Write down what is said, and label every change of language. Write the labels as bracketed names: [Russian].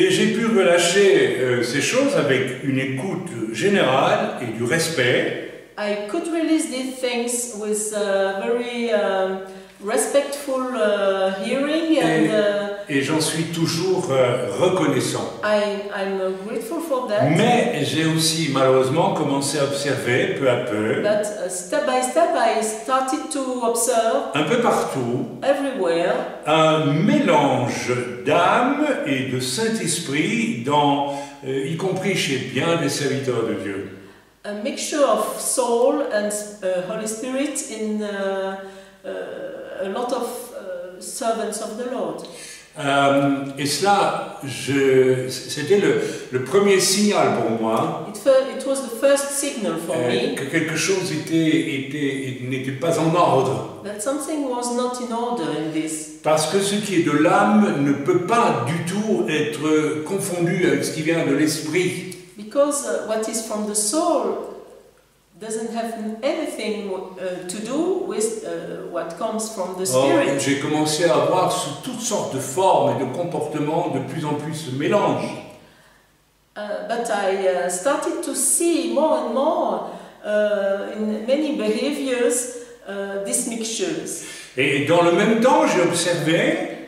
[French] Et j'ai pu relâcher ces choses avec une écoute générale et du respect. [English] I could release these things with very respectful hearing [French] et j'en suis toujours reconnaissant. [English] I'm grateful for that. [French] Mais j'ai aussi malheureusement commencé à observer peu à peu, [English] But step by step I started to observe [French] un peu partout, [English] everywhere [French] un mélange d'âme et de Saint-Esprit, y compris chez bien des serviteurs de Dieu. [English] A mixture of soul and Holy Spirit in a lot of servants of the Lord. [French] Et cela, c'était le premier signal pour moi. [English] It was the first signal for me [French] que quelque chose n'était pas en ordre. [English] that something was not in order in this. [French] Parce que ce qui est de l'âme ne peut pas du tout être confondu avec ce qui vient de l'esprit. [English] Because what is from the soul doesn't have anything to do with what comes from the spirit. [French] J'ai commencé à voir sous toutes sortes de formes et de comportements de plus en plus ce mélange. [English] But I started to see more and more in many behaviors these mixtures. [French] Et dans le même temps, j'ai observé